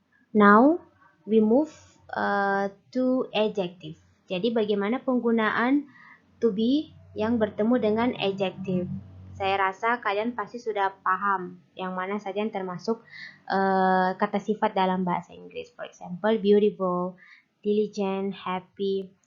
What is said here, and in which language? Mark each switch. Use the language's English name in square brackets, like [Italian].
[English] Now we move to adjective. [Indonesian] Jadi bagaimana penggunaan to be yang bertemu dengan adjective? Saya rasa kalian pasti sudah paham yang mana saja yang termasuk kata sifat dalam bahasa Inggris. [English] For example, beautiful, diligent, happy.